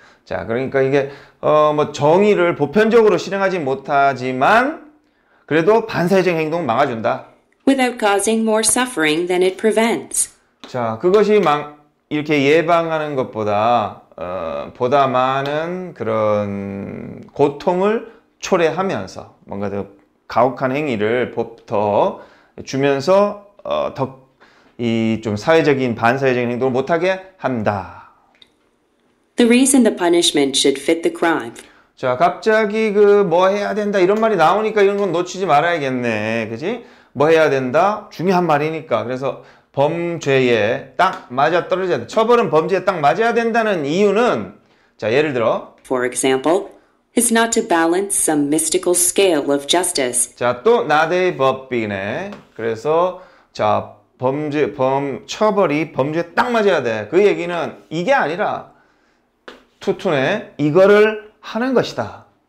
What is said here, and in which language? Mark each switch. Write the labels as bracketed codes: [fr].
[ko] 자, 그러니까 이게 뭐 정의를 보편적으로 실행하지 못하지만 그래도 반사회적 행동은 막아준다. [en] Without causing more suffering than it prevents. [ko] 자, 그것이 이렇게 예방하는 것보다 보다 많은 그런 고통을 초래하면서 뭔가 더 가혹한 행위를 더 주면서 더 이 좀 사회적인 반사회적인 행동을 못하게 한다. [en] The reason the punishment should fit the crime. [ko] 자, 갑자기 그 뭐 해야 된다 이런 말이 나오니까 이런 건 놓치지 말아야겠네. 그지? 뭐 해야 된다? 중요한 말이니까. 그래서 범죄에 딱 맞아 떨어져야 돼. 처벌은 범죄에 딱 맞아야 된다는 이유는 자, 예를 들어 [en] For example, is not to balance some mystical scale of justice. [ko] 자, 또 나대의 법이네. 그래서 자, 처벌이 범죄에 딱 맞아야 돼. 그 얘기는 이게 아니라 투투네 이거를 하는 것이다.